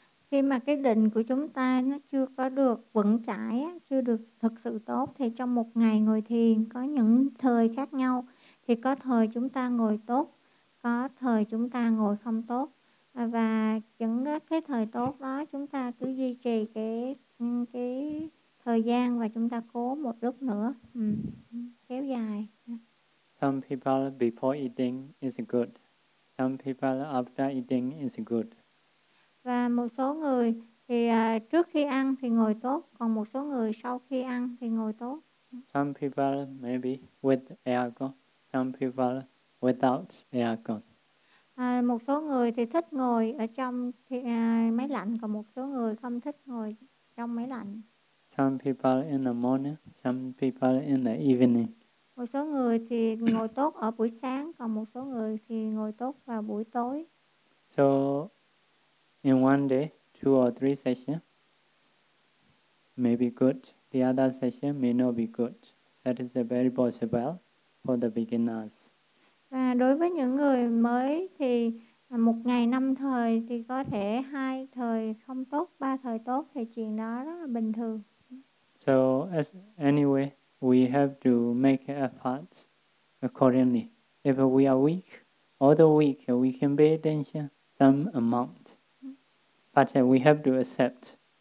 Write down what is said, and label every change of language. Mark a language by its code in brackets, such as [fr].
[vi] Khi mà cái định của chúng ta nó chưa có được vững chãi, chưa được thực sự tốt, thì trong một ngày ngồi thiền có những thời khác nhau, thì có thời chúng ta ngồi tốt, có thời chúng ta ngồi không tốt, và những cái thời tốt đó chúng ta cứ duy trì cái thời gian, và chúng ta cố một lúc nữa, kéo dài. [en] Some people before eating is good. Some people after eating is good. [vi] Và một số người thì trước khi ăn thì ngồi tốt, còn một số người sau khi ăn thì ngồi tốt. [en] Some people maybe with aircon. Some people without aircon. [vi] Một số người thì thích ngồi ở trong máy lạnh, còn một số người không thích ngồi trong máy lạnh. [en] Some people in the morning, some people in the evening. [vi] Một số người thì ngồi tốt ở buổi sáng, còn một số người thì ngồi tốt vào buổi tối. [en] So, in 1 day, 2 or 3 sessions may be good. The other session may not be good. That is very possible for the beginners. [vi] Và đối với những người mới thì một ngày 5 thời thì có thể 2 thời không tốt, 3 thời tốt, thì chuyện đó rất là bình thường. [en] So anyway, we have to make efforts accordingly. If we are weak, although weak, we can pay attention some amount. But we have to accept.